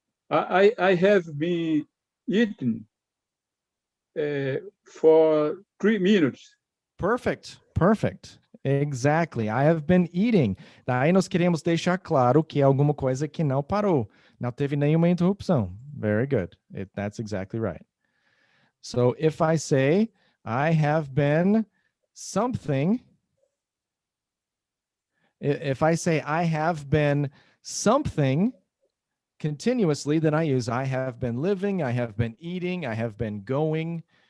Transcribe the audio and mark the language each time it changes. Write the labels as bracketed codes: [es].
[en] I have been eating for 3 minutes. Perfect. Exactly. I have been eating. [pt] Daí nós queremos deixar claro que é alguma coisa que não parou. Não teve nenhuma interrupção. [en] Very good. That's exactly right. So if I say, I have been something, if I say I have been something continuously, then I use I have been living, I have been eating, I have been going.